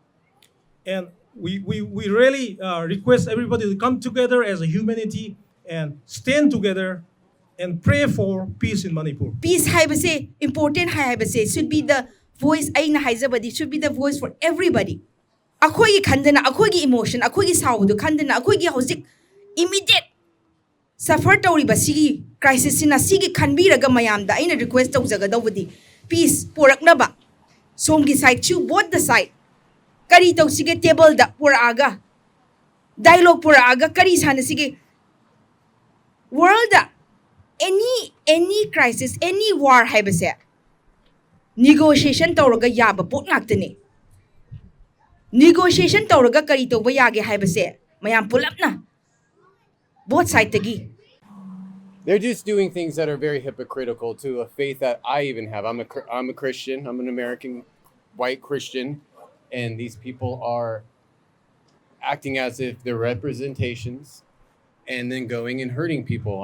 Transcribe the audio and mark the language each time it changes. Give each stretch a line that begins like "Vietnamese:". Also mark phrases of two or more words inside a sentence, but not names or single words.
English: And we really request everybody to come together as a humanity and stand together and pray for peace in Manipur. Peace haibase, important haibase, should be the voice,
Manipuri: aina haizabadi,
English: should be the voice for everybody.
Manipuri: Akogi khandana, akogi emotion, akogi saudu khandana, akogi hozik
English: immediate suffer
Manipuri: tawriba sigi crisis sina sigi khanbiraga mayamda aina request tawjaga dawdi peace poraknaba somgi side chu
English: both the side
Manipuri: kari tawsige table da poraga dialogue poraga kari sana sige world da
English: any crisis any war
Manipuri: haibase negotiation tawraga yaba pot ngaktane negotiation tawraga kari tawba yage haibase mayam pulapna
English: both sides
Manipuri: tagi.
English: They're just doing things that are very hypocritical to a faith that I even have. I'm a Christian. I'm an American white Christian, and these people are acting as if they're representations and then going and hurting people.